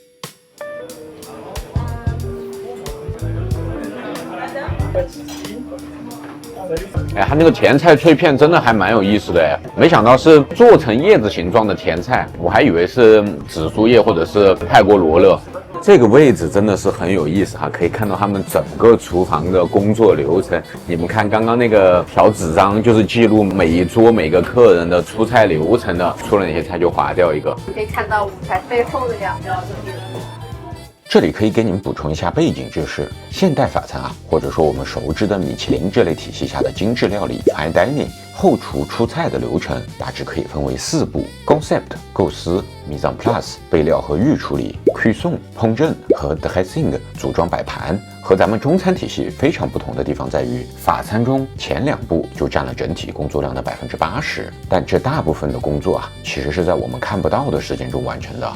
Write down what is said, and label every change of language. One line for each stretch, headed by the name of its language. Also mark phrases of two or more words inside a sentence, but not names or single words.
Chinese: 哎，它那個甜菜脆片真的還蠻有意思的哎，沒想到是做成葉子形狀的甜菜，我還以為是紫蘇葉或者是泰國羅勒。這個位置真的是很有意思哈，可以看到他們整個廚房的工作流程。你們看剛剛那個小紙張，就是記錄每一桌每個客人的出菜流程的，出了哪些菜就劃掉一個。可以看到舞台背後的樣子。這裡可以給你們補充一下背景知識：現代法餐或者說我們熟知的米其林這類體系下的精緻料理
English: Fine Dining，
Chinese: 後廚出菜的流程大致可以分為4步：Concept 構思、
French: Mise en place
Chinese: 備料和預處理、Cuisson 烹飪和 Dressing 組裝擺盤。和咱們中餐體系非常不同的地方在於，法餐中前2步就佔了整體工作量的80%，但這大部分的工作其實是在我們看不到的時間中完成的。